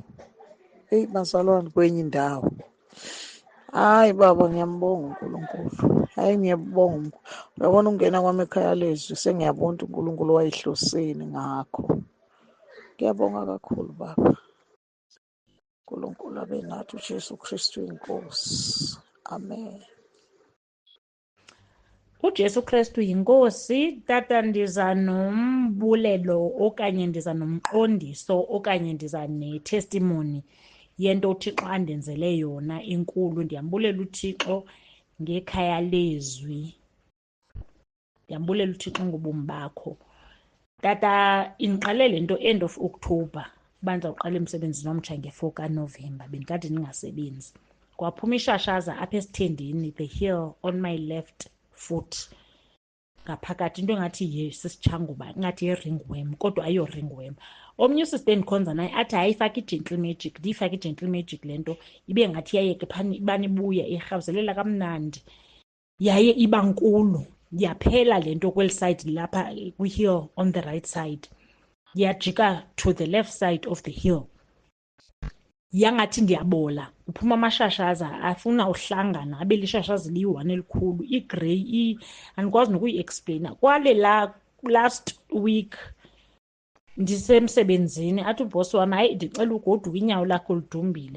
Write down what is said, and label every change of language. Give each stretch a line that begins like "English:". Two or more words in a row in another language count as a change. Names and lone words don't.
Zulu: Bazalwane kwenye indawo. Hayi baba, ngiyambonga uNkulunkulu. Hayi ngiyabonga. Uyabona ukungena kwami ekhaya lezwi sengiyabona uNkulunkulu wayihloseni ngakho. Ngiyabonga kakhulu baba. uNkulunkulu abe nathi, uJesu Kristu inkosi. amen. uJesu Kristu yinkosi.
Xhosa: Tata, ndiza nombulelo okanye ndiza nomqondiso okanye ndiza netestimony yento uThixo andenzele yona inkulu. Ndiyambulela uThixo ngekhaya lezwi, ndiyambulela uThixo ngobomi bakho. Tata, indiqale le nto
English: end of October
Xhosa: uba ndizawuqala emsebenzini omtsha nge-4 kaNovemba. Bendikade ndingasebenzi, kwaphuma ishashaza apha esithendeni,
English: the heel on my left foot,
Xhosa: ngaphakathi into engathi sisitshanguba, ingathi yi-ringworm kodwa ayiyo ringworm. Omnye usiste endikhonza naye athi hayi ifake i-
English: gentle magic,
Xhosa: ndiyifake i-
English: gentle magic
Xhosa: le nto ibe ngathi iyayeke phana ibane ibuya irhawuzelela kamnandi, yaye iba nkulu. Yaphela le nto kweli side lapha kwi-heel
English: on the right side, yajika to the left side of the heel,
Xhosa: yangathi ndiyabola. Uphuma amashashaza afuna uhlangana abe lishashazi liyi-1 elikhulu, igrey, andikwazi nokuyi-explaina. Kwale
English: last week
Xhosa: ndisemsebenzini athi ubhosi wam, hayi ndicela ugoduka inyawo lakho lidumbile.